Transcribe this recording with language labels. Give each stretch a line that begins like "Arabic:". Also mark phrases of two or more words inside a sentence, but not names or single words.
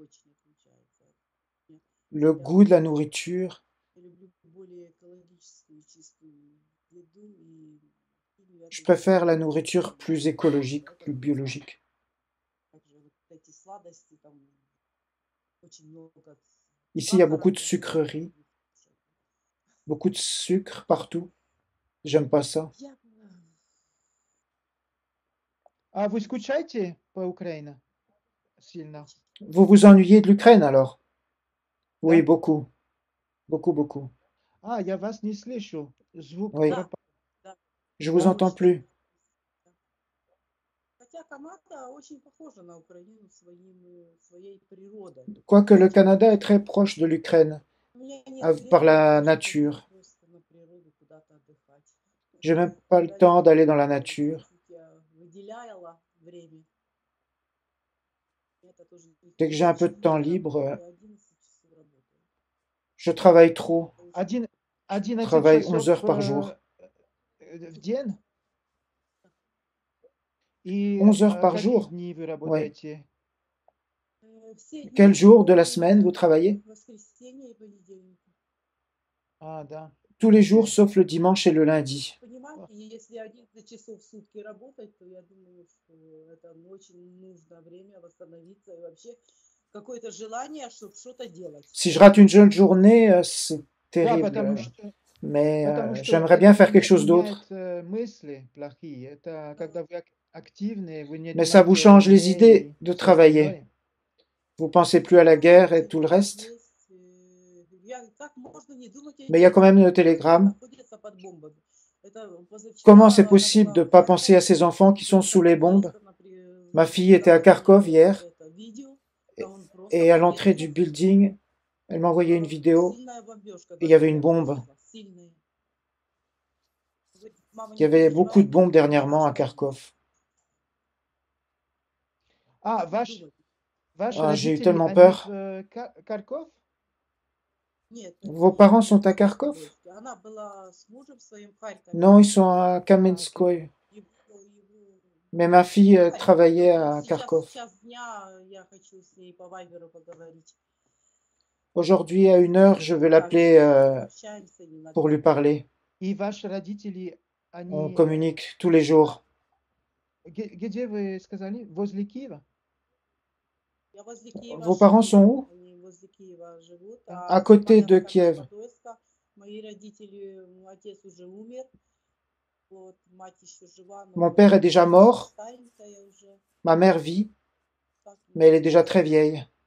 French: Le goût de la nourriture, je préfère la nourriture plus écologique, plus biologique. Ici, il y a beaucoup de sucreries, beaucoup de sucre partout. J'aime pas ça.
Russian: А вы скучаете по Украине сильно?
French: Vous vous ennuyez de l'Ukraine alors? Oui,
Russian: Да?
French: beaucoup. Beaucoup, beaucoup.
Russian: А, я вас не слышу. Звук
French: Oui,
Russian: пропал.
French: je vous
Russian: Да?
French: entends plus. Quoique le Canada est très proche de l'Ukraine par la nature. J'ai même pas le temps d'aller dans la nature. Dès que j'ai un peu de temps libre, je travaille trop. Je 11 travaille 11
Russian: часов
French: heures par jour.
Russian: в день? И
French: 11 heures par
Russian: какие
French: jour?
Russian: дни вы
French: Oui.
Russian: работаете?
French: Quel jour de la semaine vous travaillez?
Russian: А, да.
French: Tous les jours sauf le dimanche et le lundi. Si je rate une jeune journée, c'est
Russian: Да,
French: terrible.
Russian: потому что
French: Mais
Russian: Потому что
French: j'aimerais
Russian: это
French: bien faire quelque chose
Russian: меняет
French: d'autre.
Russian: мысли плохие. Это когда вы активны, вы не
French: Mais ça vous
Russian: думаете о
French: change les
Russian: войне
French: idées
Russian: и
French: de
Russian: все
French: travailler.
Russian: остальное.
French: Vous pensez plus à la guerre et tout le reste. Mais il y a quand même le télégramme. Comment c'est possible de ne pas penser à ces enfants qui sont sous les bombes? Ma fille était à Kharkov hier et à l'entrée du building, elle m'a envoyé une vidéo et il y avait une bombe. Il y avait beaucoup de bombes dernièrement à Kharkov.
Russian: А, ваши
French: Ah, j'ai eu
Russian: родители,
French: tellement
Russian: они
French: peur.
Russian: в Харьков?
French: Vos parents sont à Kharkov? Non, ils sont à Kamenskoye. Mais ma fille travaillait à Kharkov. Aujourd'hui, à 1 heure, je vais l'appeler pour lui parler.
Russian: И ваши родители,
French: On
Russian: они...
French: communique tous les jours.
Russian: Где вы сказали? Возле Киева?
French: Vos parents sont où? À côté de Kiev. Mon père est déjà mort. Ma mère vit, mais elle est déjà très vieille.